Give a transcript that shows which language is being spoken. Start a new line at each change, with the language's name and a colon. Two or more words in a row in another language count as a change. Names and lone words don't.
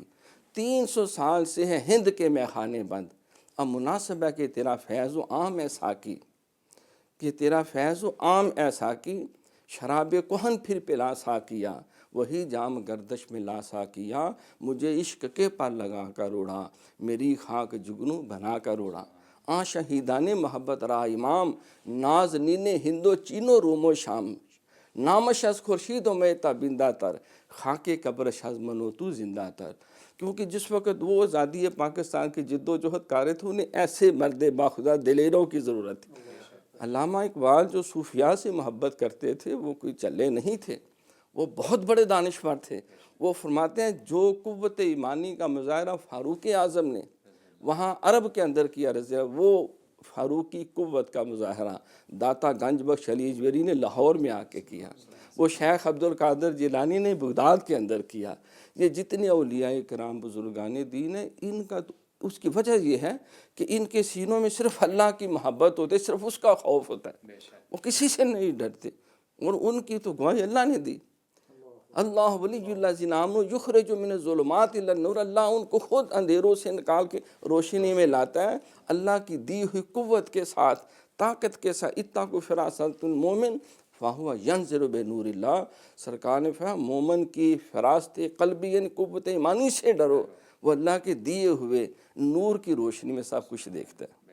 Urdu: 300 سال سے ہے ہند کے میخانے بند، اب مناسب ہے کہ تیرا فیض و عام ہے ساکی، کہ تیرا فیض و عام ہے ساکی. شراب کہن پھر پلا ساکیا، وہی جام گردش میں لا ساکیا. مجھے عشق کے پر لگا کر اڑا، میری خاک جگنو بنا کر اڑا.
Persian: شہیدان محبت را امام، نازنین ہندو چینو روم و شام. نامش از خورشید و میں تابندہ تر، خاک قبرش از منو تو زندہ تر.
Urdu: کیونکہ جس وقت وہ آزادی پاکستان کی جد و جہد کارے تھے، انہیں ایسے مرد باخدا دلیروں کی ضرورت تھی. علامہ اقبال جو صوفیاء سے محبت کرتے تھے وہ کوئی چلے نہیں تھے، وہ بہت بڑے دانشور تھے. وہ فرماتے ہیں جو قوت ایمانی کا مظاہرہ فاروق اعظم نے وہاں عرب کے اندر کیا رضی اللہ، وہ فاروقی قوت کا مظاہرہ داتا گنج بخش علی اجمیری نے لاہور میں آکے کیا، وہ شیخ عبدالقادر جیلانی نے بغداد کے اندر کیا. یہ جتنے اولیائے کرام بزرگان دین ہے، ان کا تو اس کی وجہ یہ ہے کہ ان کے سینوں میں صرف اللہ کی محبت ہوتی ہے، صرف اس کا خوف ہوتا ہے، وہ کسی سے نہیں ڈرتے. اور ان کی تو گواہی اللہ نے دی,
Arabic: الله ولي الذين آمنوا يخرج من الظلمات إلى النور,
Urdu: اللہ ان کو خود اندھیروں سے نکال کے روشنی میں لاتا ہے اللہ کی دی ہوئی قوت کے ساتھ، طاقت کے ساتھ.
Arabic: اتقوا فراسة المؤمن فهو ينظر بنور الله,
Urdu: سرکار نے فرمایا مومن کی فراست قلبی یعنی قوت ایمانی سے ڈرو، وہ اللہ کے دیے ہوئے نور کی روشنی میں سب کچھ دیکھتا ہے.